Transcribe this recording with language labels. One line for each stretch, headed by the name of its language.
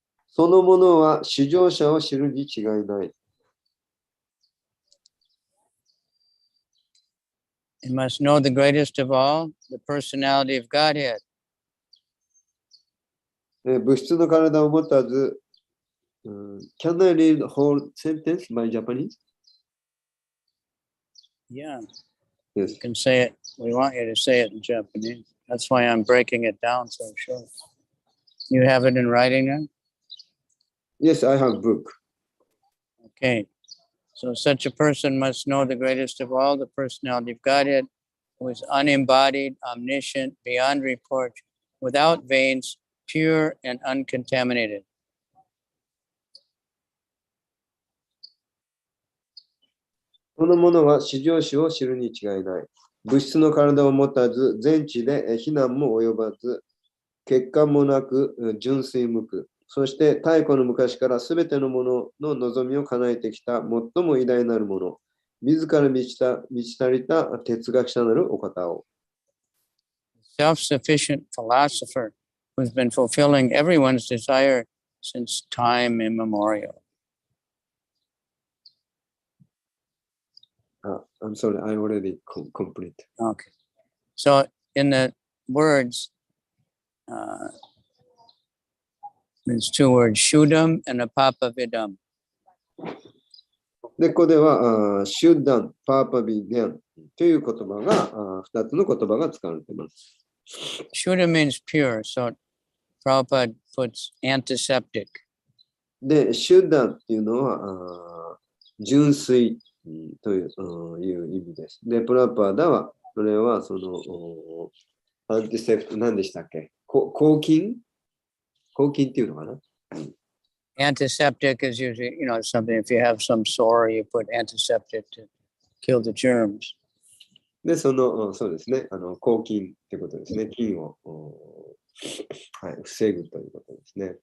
Japanese: そのものは至上者を知るに違いない。
English: You must know the greatest of all, the personality of Godhead.
Japanese: 物質の体を持たず、
English: Can I read the whole sentence by Japanese? Yeah. Yes. You can say it. We want you to say it in Japanese. That's why I'm breaking it down so short. You have it in writing now? Yes, I have book. Okay. So such a person must know the greatest of all, the personality of Godhead, who is unembodied, omniscient, beyond reproach, without veins, pure and uncontaminated.
Japanese: この者は至上主を知るに違いない。物質の体を持たず、全地で非難も及ばず、欠陥もなく、純粋無垢。そして太古の昔からすべてのものの望みを叶えてきた最も偉大なるもの、自ら満ち足りた哲学者なるお方を。
English: Self-sufficient philosopher who's been fulfilling everyone's desire since time immemorial. I'm sorry, I already complete. Okay. So in the words, there's two words, Shuddham and Apapavidam.
Japanese: で、ここでは、シュッダン、パーパビディアンという言葉が、2つの言葉が使われています。
English: Shuddha means pure, so Prabhupada puts antiseptic.
Japanese: で、シュッダンっていうのは、純粋という意味です。で、プラパーダは、それはその、アンティセプト、何でしたっけ？抗菌っていうのかな？
English: Antiseptic is usually, something, if you have some sore, you put antiseptic to kill the germs.
Japanese: で、そうですね、抗菌ってことですね。菌を、はい、防ぐということですね。